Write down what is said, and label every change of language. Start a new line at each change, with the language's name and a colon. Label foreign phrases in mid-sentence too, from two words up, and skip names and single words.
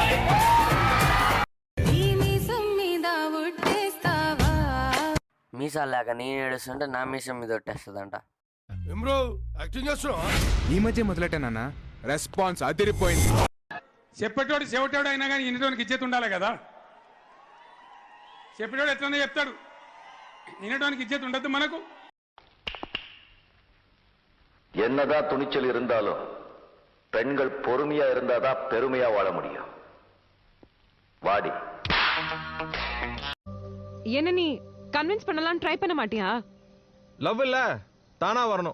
Telugu: మీసాలు లేక నేను ఏడుస్తుంటే నా మీసం మీద ఒట్టేస్తుందంట. ఈ మధ్య మొదలెట్టానన్నా, రెస్పాన్స్ అదిరిపోయింది. చెప్పేటోడు చెవిటోడు అయినా కానీ వినటోనికి ఇచ్చేది ఉండాలి కదా. చెప్పేటోడు ఎట్లనే చెప్తాడు, వినటానికి ఇచ్చేది ఉండద్దు మనకు.
Tamil: என்னதான் துணிச்சல் இருந்தாலும் பெண்கள் பொறுமையா இருந்தாதான் பெருமையா வாழ முடியும். வாடி. என்ன நீ கன்வின்ஸ் பண்ணலாம் ட்ரை பண்ண மாட்டியா? லவ் இல்ல, தானா வரணும்.